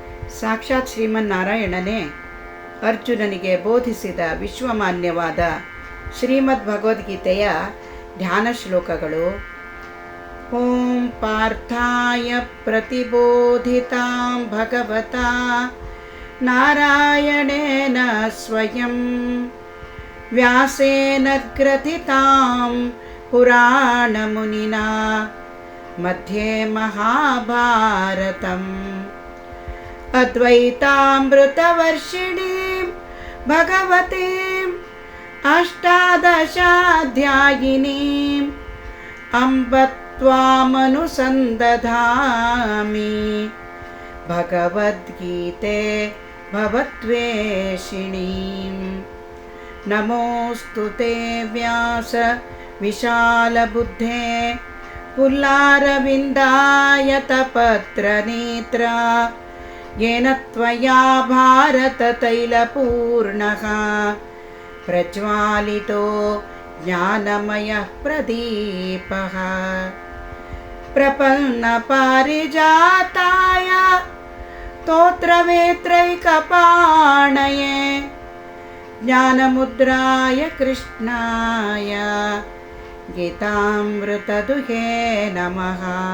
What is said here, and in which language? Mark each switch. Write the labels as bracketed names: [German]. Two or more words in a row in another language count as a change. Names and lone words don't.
[Kannada] ಸಾಕ್ಷಾತ್ ಶ್ರೀಮನ್ನಾರಾಯಣನೇ ಅರ್ಜುನನಿಗೆ ಬೋಧಿಸಿದ ವಿಶ್ವಮಾನ್ಯವಾದ ಶ್ರೀಮದ್ ಭಗವದ್ಗೀತೆಯ ಧ್ಯಾನ ಶ್ಲೋಕಗಳು. [Sanskrit] ಓಂ ಪಾರ್ಥಾಯ ಪ್ರತಿಬೋಧಿತಾಂ ಭಗವತಾ ನಾರಾಯಣೇನ ಸ್ವಯಂ ವ್ಯಾಸೇನ ಗ್ರಥಿತಾಂ ಪುರಾಣಮುನಿನಾ ಮಧ್ಯೆ ಮಹಾಭಾರತಂ ಅದ್ವೈತಾಮೃತವರ್ಷಿಣೀಂ ಭಗವತೀಂ ಅಷ್ಟಾದಶಾಧ್ಯಾಯಿನೀಂ ಅಂಬ ತ್ವಾಮನುಸಂದಧಾಮಿ ಭಗವದ್ಗೀತೆ ಭವದ್ವೇಷಿಣೀಂ. ನಮೋऽस्तु ते ವ್ಯಾಸ ವಿಶಾಲಬುದ್ಧೇ ಪುಲ್ಲಾರವಿಂದಾಯತಪತ್ರನೇತ್ರ येन त्वया भारततैलपूर्णः प्रज्वालितो ज्ञानमयः प्रदीपः. प्रपन्नपारिजाताय स्तोत्रवेत्रैकपाणये ज्ञानमुद्राय कृष्णाय गीतामृतदुहे नमः.